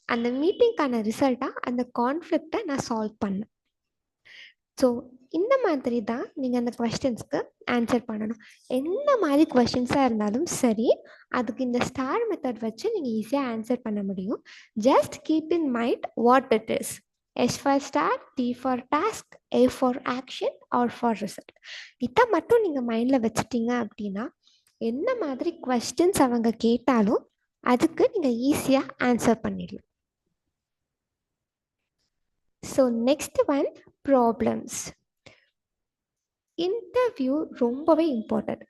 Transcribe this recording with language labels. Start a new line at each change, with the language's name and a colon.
Tamil: அந்த மீட்டிங்கான ரிசல்ட்டாக அந்த கான்ஃப்ளிக்டை நான் சால்வ் பண்ணேன். ஸோ இந்த மாதிரி தான் நீங்கள் அந்த கொஸ்டின்ஸ்க்கு ஆன்சர் பண்ணணும். எந்த மாதிரி கொஸ்டின்ஸாக இருந்தாலும் சரி, அதுக்கு இந்த ஸ்டார் மெத்தட் வச்சு நீங்கள் ஈஸியாக ஆன்சர் பண்ண முடியும்.
English: Just keep in mind what it is. S for star, T for task, A for action, or for result.
Tamil: இதை மட்டும் நீங்கள் மைண்டில் வச்சுட்டீங்க அப்படின்னா என்ன மாதிரி கொஸ்டின்ஸ் அவங்க கேட்டாலும் அதுக்கு நீங்கள் ஈஸியாக ஆன்சர் பண்ணிடலாம். So next one, problems. Interview ரொம்பவே இம்பார்ட்டன்ட்.